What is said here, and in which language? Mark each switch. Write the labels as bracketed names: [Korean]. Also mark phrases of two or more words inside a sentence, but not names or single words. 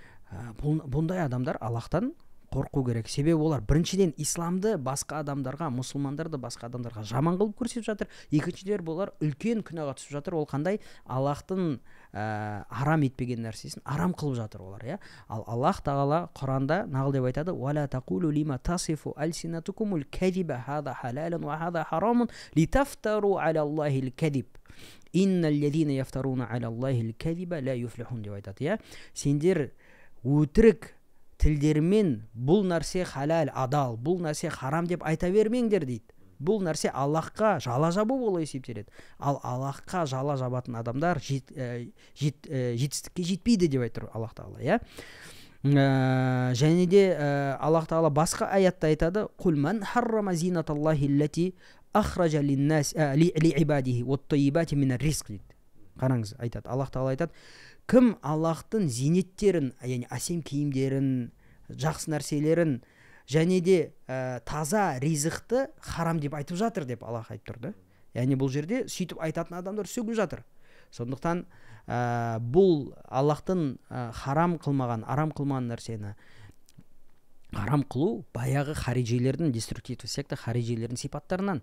[Kazakh] Бұндай адамдар Аллахтан қорқу керек. Себебі олар біріншіден исламды басқа адамдарға, мұсылмандарды басқа адамдарға жаман қылып көрсетіп жатыр. Екіншіден бұлар үлкен күнәға түсіп жатыр. Ол қандай? Аллахтың арам етпеген нәрсесін арам қылып жатыр олар, иә. Ал Аллах тағала Құранда нағыл деп айтады: [Arabic] "ولا تقولوا لما تصف ألسنتكم الكذب هذا حلال وهذا حرام لتفتروا على الله الكذب. إن الذين يفترون على الله الكذب لا يفلحون" [Kazakh] деп айтады, иә. Сендер өтірік тілдермен бұл нәрсе халал, адал, бұл нәрсе харам деп айта бермеңдер дейді. бұл нәрсе Аллахқа жала жабу болып есептеледі. Ал Аллахқа жала жабатын адамдар жетістікке жетпейді деп айтыр Аллах Тағала, иә. Және де Аллах Тағала басқа аятта айтады: [Arabic] "قل من حرم زينة الله التي أخرج للناس لعباده والطيبات من الرزق" дейді. [Kazakh] Қараңыз, айтады, Аллах Тағала айтады, кім Аллахтың зинеттерін, яғни әсем киімдерін, жақсы нәрселерін және де таза ризықты харам деп айтып жатыр деп Аллах айтып тұрды. Яғни бұл жерде сөйтіп айтатын адамдар сөгіп жатыр. Сондықтан бұл Аллахтың харам қылмаған, арам қылмаған нәрсені харам қылу баяғы харижилердің, деструктивті секта харижилердің сипаттарынан.